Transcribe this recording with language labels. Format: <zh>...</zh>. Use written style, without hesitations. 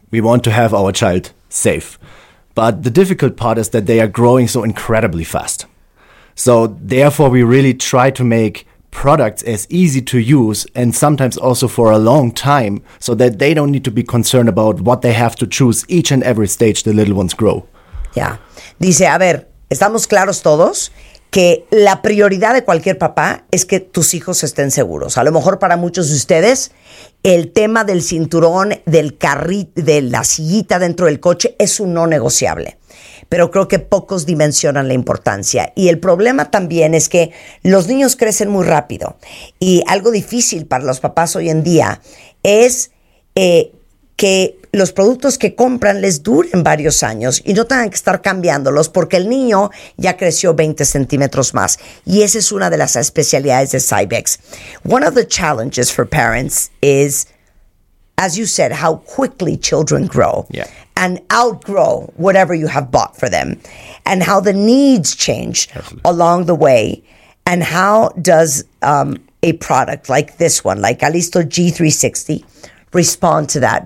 <en>We want to have our child safe. But the difficult part is that they are growing so incredibly fast. So therefore, we really try to make products as easy to use and sometimes also for a long time so that they don't need to be concerned about what they have to choose each and every stage the little ones grow. Yeah.</en> <es>Dice, a ver, estamos claros todos que la prioridad de cualquier papá es que tus hijos estén seguros. A lo mejor para muchos de ustedes, el tema del cinturón, del carrito, de la sillita dentro del coche es un no negociable. Pero creo que pocos dimensionan la importancia. Y el problema también es que los niños crecen muy rápido. Y algo difícil para los papás hoy en día es que los productos que compran les duren varios años y no tengan que estar cambiándolos porque el niño ya creció 20 centímetros más. Y esa es una de las especialidades de Cybex.</es> <en>One of the challenges for parents is, as you said, how quickly children grow. Yeah. And outgrow whatever you have bought for them and how the needs change. Absolutely. Along the way. And how does a product like this one, like Alisto G360, respond to that?</en>